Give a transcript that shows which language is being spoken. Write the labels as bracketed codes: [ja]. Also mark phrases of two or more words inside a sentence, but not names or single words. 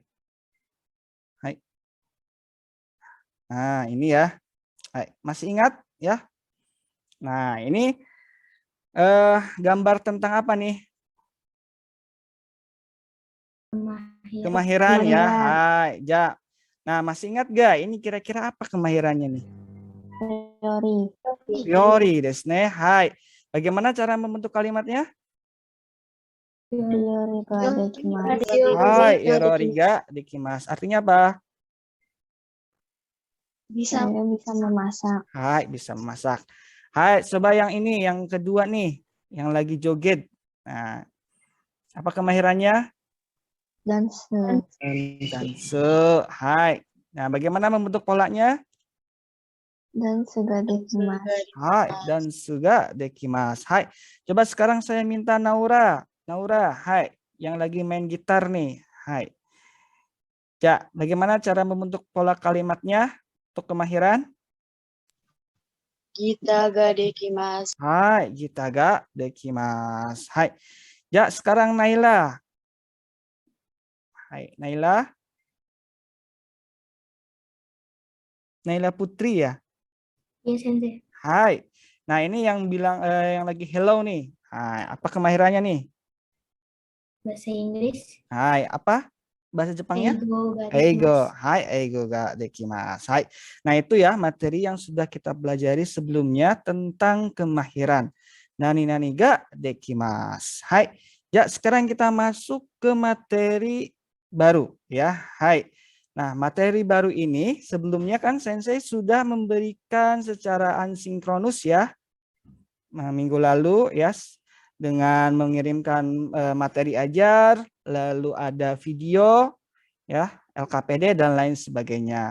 [id] Hai. Nah, ini ya. Hai. Masih ingat ya? Nah, ini gambar tentang apa nih? Kemahiran ya. Hai, Ja. Nah, masih ingat gak? Ini kira-kira apa kemahirannya nih? [ja] 料理ですね。はい. [id] Bagaimana cara membentuk kalimatnya? Hai, [ja] 料理ができます. [id] Artinya apa? Bisa memasak. Hai, bisa memasak. Hai, coba yang ini, yang kedua nih, yang lagi joget. Nah, apa kemahirannya? Danse. Hai. Nah, bagaimana membentuk polanya? [ja] ダンスができます. はい、ダンスができます。はい. [id] Coba sekarang saya minta Naura. Naura, hai, yang lagi main gitar nih. Hai. Ya, bagaimana cara membentuk pola kalimatnya untuk kemahiran? [ja] ギターができます. はい、ギターができます。はい. [id] Ya, sekarang Naila. Hai, Naila. Naila Putri ya? Iya, Sensei. Hai. Nah, ini yang bilang yang lagi hello nih. Hai, apa kemahirannya nih? Bahasa Inggris. Hai, apa? Bahasa Jepangnya? [ja] 英語が Eigo. できます. はい、英語ができます. Hai. [id] Nah, itu ya materi yang sudah kita pelajari sebelumnya tentang kemahiran. [ja] 何ができます。はい. [id] Ya, sekarang kita masuk ke materi baru ya. Hai. Nah, materi baru ini sebelumnya kan Sensei sudah memberikan secara asinkronus ya. Nah, minggu lalu ya dengan mengirimkan materi ajar, lalu ada video ya, LKPD dan lain sebagainya.